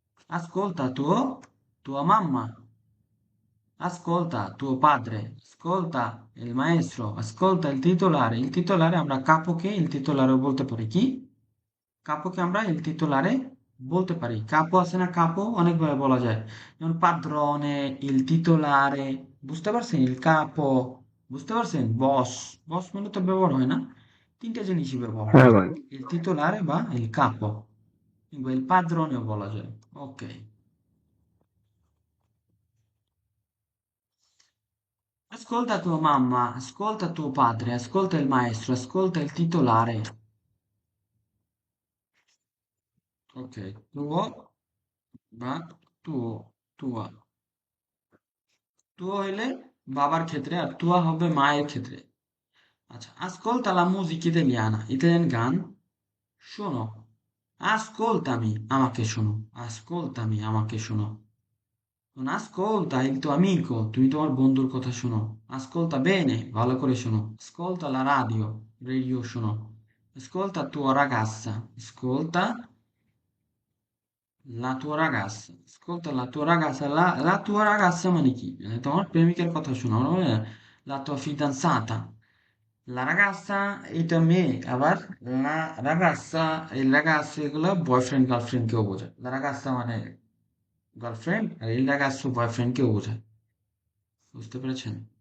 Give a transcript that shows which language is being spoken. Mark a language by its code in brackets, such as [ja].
[it] ascolta tua mamma, ascolta tuo padre, ascolta il maestro, ascolta il titolare [bn] আমরা কাপোকে il titolare বলতে পারি কি? কাপোকে আমরা [it] il titolare [bn] বলতে পারি। কাপো আছে না, কাপো অনেকভাবে বলা যায়। যেমন [it] padrone, il titolare, [bn] বুঝতে পারছেন? [it] il capo, [bn] বুঝতে পারছেন? বস, বস মানে তো ব্যবহার হয় না। তিনটা জিনিসই ব্যবহার হয়। হ্যাঁ ভাই। [it] il titolare [bn] বা [it] il capo, [bn] কিংবা il padroneও বলা যায়। ওকে। [it] Ascolta tua mamma, ascolta tuo padre, ascolta il maestro, ascolta il titolare. Ok, tuo, [bn] বা [it] tuo, tua. [bn] তুও হইলে বাবার ক্ষেত্রে আর তুয়া হবে মায়ের ক্ষেত্রে। আচ্ছা, [it] ascolta la musica italiana, [bn] Italian গান শোনো। [it] Ascoltami, [bn] আমাকে শোনো। Ascoltami, আমাকে শোনো। [it] Non ascolta il tuo amico, [bn] তুমি তোমার বন্ধুর কথা শোনো। [it] Ascolta bene, [bn] ভালো করে শোনো। [it] Ascolta la radio, [bn] রেডিও শোনো। [it] Ascolta tua ragazza, ascolta la tua ragazza, ascolta la tua ragazza, la tua ragazza [bn] মানে কি? মানে তোমার প্রেমিকের কথা শোনো, [it] la tua fidanzata. La ragazza [bn] এটা মেয়ে, আবার la ragazza, এই ragazza এগুলো বয়ফ্রেন্ড গার্লফ্রেন্ড কেও বোঝায়। [it] La ragazza [bn] মানে গার্লফ্রেন্ড আর [it] il ragazzo [bn] বয়ফ্রেন্ড কেও বোঝায়, বুঝতে পেরেছেন?